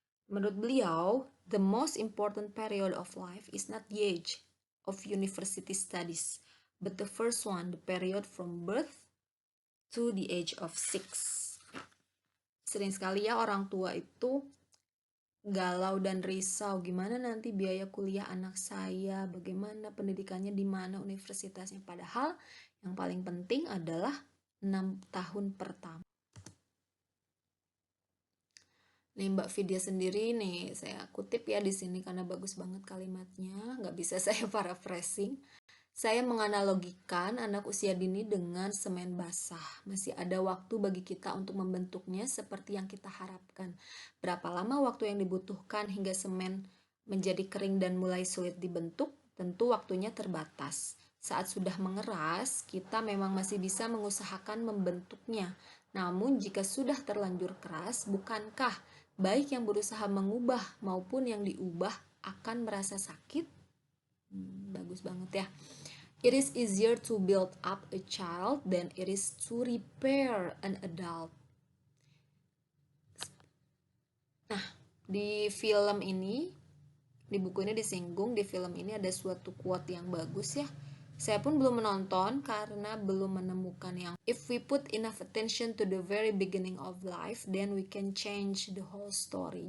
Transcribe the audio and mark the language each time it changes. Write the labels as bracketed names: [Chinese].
[Indonesian] Menurut beliau, [English] the most important period of life is not the age of university studies, but the first one, the period from birth to the age of 6. [Indonesian] Sering sekali ya orang tua itu galau dan risau, gimana nanti biaya kuliah anak saya, bagaimana pendidikannya, di mana universitasnya. Padahal yang paling penting adalah 6 tahun pertama. Nih Mbak Vidya sendiri nih, saya kutip ya di sini karena bagus banget kalimatnya, nggak bisa saya paraphrasing. Saya menganalogikan anak usia dini dengan semen basah. Masih ada waktu bagi kita untuk membentuknya seperti yang kita harapkan. Berapa lama waktu yang dibutuhkan hingga semen menjadi kering dan mulai sulit dibentuk? Tentu waktunya terbatas. Saat sudah mengeras, kita memang masih bisa mengusahakan membentuknya. Namun jika sudah terlanjur keras, bukankah baik yang berusaha mengubah maupun yang diubah akan merasa sakit? Bagus banget ya. [English] It is easier to build up a child than it is to repair an adult. [Indonesian] Nah, di film ini, di buku ini disinggung, di film ini ada suatu quote yang bagus ya. Saya pun belum menonton karena belum menemukan yang [English] if we put enough attention to the very beginning of life, then we can change the whole story.